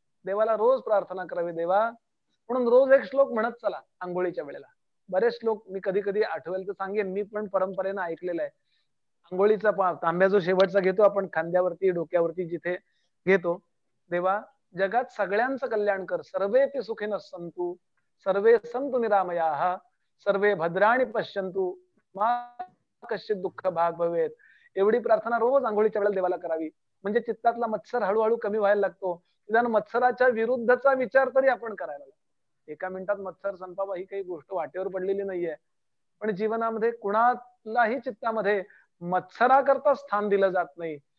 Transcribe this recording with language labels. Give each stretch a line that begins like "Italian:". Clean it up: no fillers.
Marathi: देवाला रोज प्रार्थना करावी, देवा म्हणून रोज एक श्लोक म्हणत चला आंघोळीच्या वेळेला. बरेच श्लोक मी कधी कधी आठवेल तर सांगेन, मी पण परंपरेनं ऐकलेलं आहे. आंघोळीचा तांब्या जो शेवटचा घेतो आपण खांद्यावरती डोक्यावरती जिथे घेतो, देवा जगात सगळ्यांचं कल्याण कर.
Sanskrit: सर्वेपि सुखिनः सन्तु सर्वे सन्तु निरामयाः सर्वे भद्राणि पश्यन्तु मा कश्चित् दुःख भाग भवेत.
Marathi: एवढी प्रार्थना रोज आंघोळीच्या वेळेला देवाला करावी. म्हणजे चित्तातला मत्सर हळूहळू कमी व्हायला लागतो. निदान मत्सराच्या विरुद्धचा विचार तरी आपण करायला लागतो. एका मिनिटात मत्सर संपावा ही काही गोष्ट वाटेवर पडलेली नाहीये. पण जीवनामध्ये कुणालाही चित्तामध्ये मत्सराकरता स्थान दिलं जात नाही.